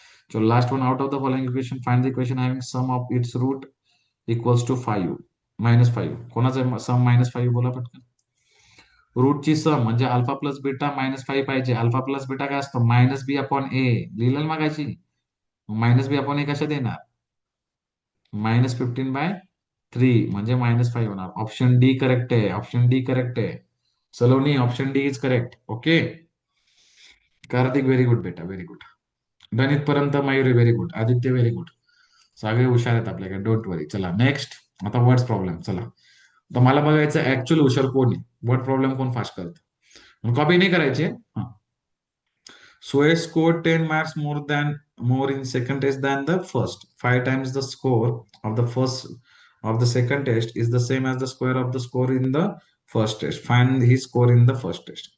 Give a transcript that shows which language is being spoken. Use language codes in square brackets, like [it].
[en] So last one out of the following equation find the equation having sum of its root equals to 5 -5. [mr] कोणाचं सम -5 बोला पटकन. रूटची सम म्हणजे alpha plus beta -5 पाहिजे. Alpha plus beta काय असतं -b/a लिहिलं ना मगाशी. -b/a कशात येणार -15/3 म्हणजे -5 होणार. ऑप्शन डी करेक्ट आहे. ऑप्शन डी करेक्ट आहे. [en] Saloni option D is correct. [mr] Okay. Kartik very good बेटा व्हेरी गुड. गणित पर्यंत Mayuri very good. Aditya very good. सगळे हुशार आहेत आपल्याकडे. [en] Don't worry. [mr] चला नेक्स्ट. आता वर्ड्स प्रॉब्लेम. चला तर मला बघायचं ऍक्च्युअल हुशार कोण आहे. वर्ड प्रॉब्लेम कोण फास्ट करतं. कॉपी नाही करायची. हा. [en] Suez scored 10 marks more in second test than the first. 5 times the score of the first of the second test is the same as the square of the score in the first test. Find his score in the first test.